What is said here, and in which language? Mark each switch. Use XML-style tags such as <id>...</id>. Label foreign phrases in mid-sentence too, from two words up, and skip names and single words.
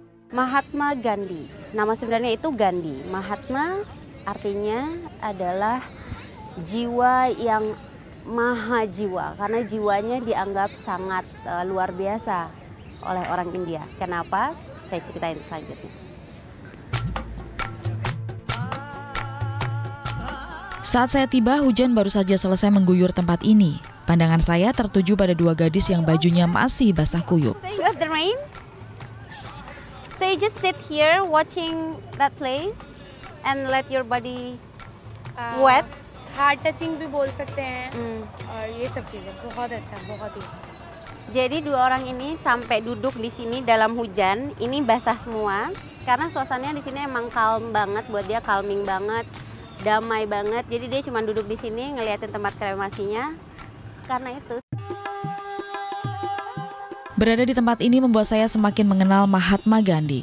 <id>Mahatma Gandhi, nama sebenarnya itu Gandhi. Mahatma artinya adalah jiwa yang maha jiwa, karena jiwanya dianggap sangat luar biasa oleh orang India. Kenapa? Saya ceritain selanjutnya. Saat saya tiba, hujan baru saja selesai mengguyur tempat ini. Pandangan saya tertuju pada dua gadis yang bajunya masih basah kuyup.</id> <en>So you just sit here watching that place and let your body wet. Heart touching</en> <hi>भी बोल सकते हैं और ये सब चीजें बहुत अच्छा, बहुत ही अच्छा.</hi> <id>Jadi dua orang ini sampai duduk di sini dalam hujan, ini basah semua karena suasananya di sini emang calm banget, buat dia calming banget, damai banget. Jadi dia cuma duduk di sini ngeliatin tempat kremasinya. Karena itu berada di tempat ini membuat saya semakin mengenal Mahatma Gandhi.</id>